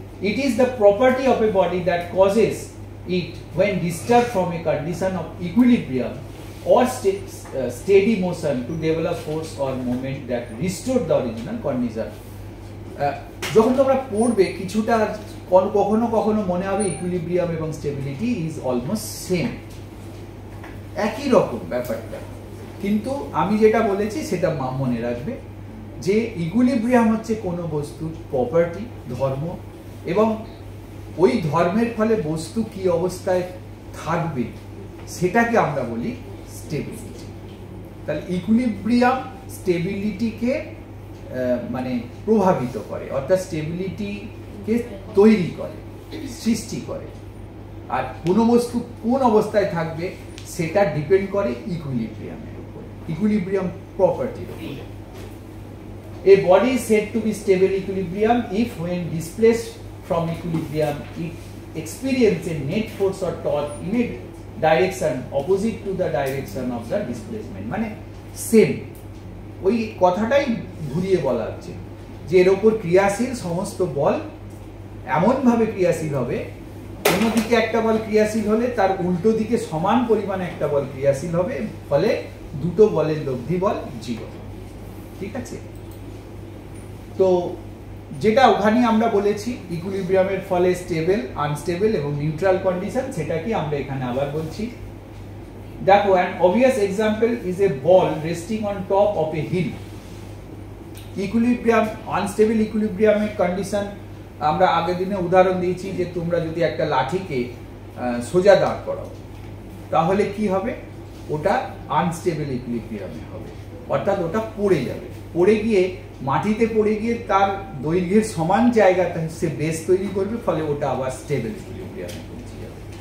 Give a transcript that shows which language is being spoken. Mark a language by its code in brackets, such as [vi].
[en] It is the property of a body that causes it when disturbed from a condition of equilibrium or steady motion to develop force or moment that restore the original condition. [bn] যখন তোমরা পড়বে কিছুটা কখনো কখনো মনে হবে equilibrium এবং stability [en] is almost same, [bn] একই রকম ব্যাপারটা, কিন্তু আমি যেটা বলেছি সেটা মনে রাখবে যে ইকুইলিব্রিয়াম হচ্ছে কোনো বস্তুর প্রপার্টি, ধর্ম, এবং ওই ধর্মের ফলে বস্তু কি অবস্থায় থাকবে সেটাকে আমরা বলি স্টেবিলিটি। তাহলে ইকুইলিব্রিয়াম স্টেবিলিটিকে মানে প্রভাবিত করে, অর্থাৎ স্টেবিলিটিকে তৈরি করে, সৃষ্টি করে। আর কোনো বস্তু কোন অবস্থায় থাকবে সেটা ডিপেন্ড করে ইকুইলিব্রিয়ামের উপরে, ইকুইলিব্রিয়াম প্রপার্টির উপরে। [en] A body is said to be stable equilibrium if when displaced from equilibrium it experiences a net force or torque in a direction opposite to the direction of the displacement. [bn] মানে same ওই কথাটাই ঘুরিয়ে বলা হচ্ছে যে এর উপর ক্রিয়াশীল সমস্ত বল এমনভাবে ক্রিয়াশীল হবে, কোনো দিকে একটা বল ক্রিয়াশীল হলে তার উল্টো দিকে সমান পরিমাণে একটা বল ক্রিয়াশীল হবে, ফলে দুটো বলের লব্ধি বল 0। ঠিক আছে? তো যেটা ওখানে আমরা বলেছি ইকুইলিব্রিয়ামের ফলে স্টেবল, আনস্টেবল এবং নিউট্রাল কন্ডিশন, সেটা কি আমরা এখানে আবার বলছি। দেখো, [en] an obvious example is a ball resting on top of a hill. [bn] Equilibrium, unstable ইকুইলিব্রিয়ামের condition আমরা আগের দিনে উদাহরণ দিয়েছি যে তোমরা যদি একটা লাঠিকে সোজা দাঁড় করাও তাহলে কি হবে, ওটা আনস্টেবল ইকুইলিব্রিয়ামে হবে, অর্থাৎ ওটা পড়ে যাবে, পড়ে গিয়ে মাটিতে পড়ে গিয়ে তার দৈর্ঘ্যের সমান জায়গাটা সে বেস তৈরি করবে, ফলে ওটা আবার স্টেবল ইকুইলিব্রিয়ামে পৌঁছে যাবে।